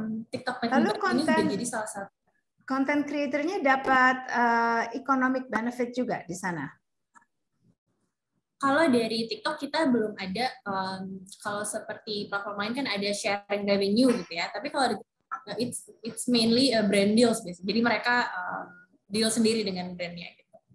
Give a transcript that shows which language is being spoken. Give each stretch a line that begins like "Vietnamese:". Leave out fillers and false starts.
Indonesian: TikTok ini juga jadi salah satu content creator-nya dapat
English: economic benefit
Indonesian: juga di sana. Kalau dari TikTok kita belum ada, kalau seperti platform lain kan ada sharing revenue gitu ya. Tapi kalau
English: it's mainly brand deals
Indonesian: biasanya. Jadi mereka deal sendiri dengan brandnya gitu.